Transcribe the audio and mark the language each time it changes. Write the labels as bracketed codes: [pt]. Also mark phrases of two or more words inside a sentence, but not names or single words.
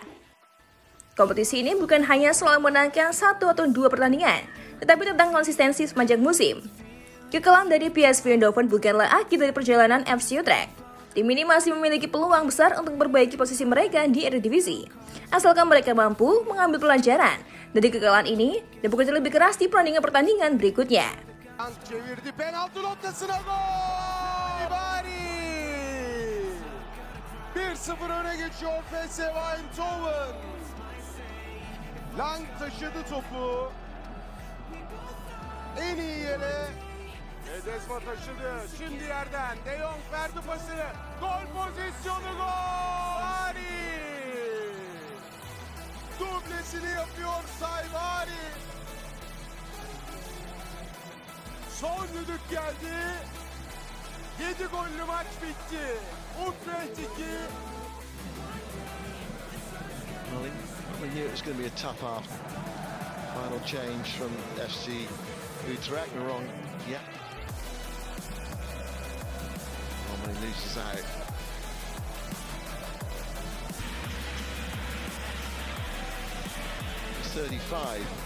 [id] Kompetisi ini bukan hanya soal menangkan 1 atau 2 pertandingan, tetapi tentang konsistensi sepanjang musim. Kekalahan dari PSV Eindhoven bukanlah akhir dari perjalanan FC Utrecht. Tim ini masih memiliki peluang besar untuk memperbaiki posisi mereka di Eredivisie, asalkan mereka mampu mengambil pelajaran dari kekalahan ini dan bekerja lebih keras di pertandingan berikutnya. [tr] Çevirdi penaltı noktasına gol! Bari! 1-0 öne geçiyor PSV Eindhoven. Lang taşıdı topu. En iyi yere Ledezma taşıdı. Şimdi yerden De Jong verdi pasını. Gol pozisyonu gol! Bari! Dublesini yapıyor Sayvari. Son düdük geldi. 7 gollü maç bitti. Utrecht 2. [en] Well, we knew it was going to be a tough half. Final change from FC Utrecht. Wrong. Yep. Romani loses out. It's 35.